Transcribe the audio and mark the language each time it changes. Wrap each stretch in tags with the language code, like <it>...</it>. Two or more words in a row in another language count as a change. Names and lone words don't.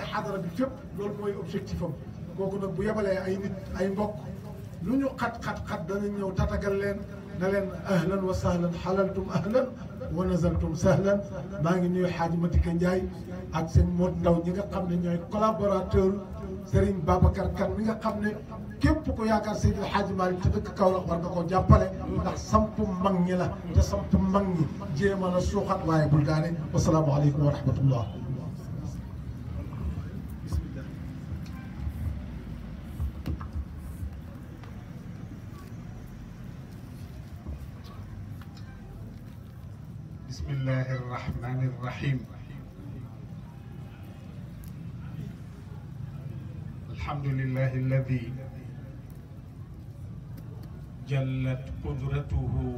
<wo>xadara bi fépp loolu mooy objectif am kooku nag bu yebalee ay nit ay mbokk lu ñu xat danañ ñëw tatagal leen na leen</wo> <ar>أهلا وسهلا حللتم أهلا ونزلتم سهلا</ar> <wo>maa ngi nuyu Xaaji Matika Njaay ak seen Mod Ndaw ñi nga xam ne ñooy collaborateur Serigne Babacar Kane mi nga xam ne képp ku yaakaar Seydil Xaaji Maalik te dëkk Kaolack war nga koo jàppale ndax sampu mag ñi la te sampu mag ñi jéema la suuxat waaye bul daane</wo> <ar>والسلام عليكم ورحمة الله بسم الله الرحمن الرحيم الحمد لله الذي جلت قدرته</ar>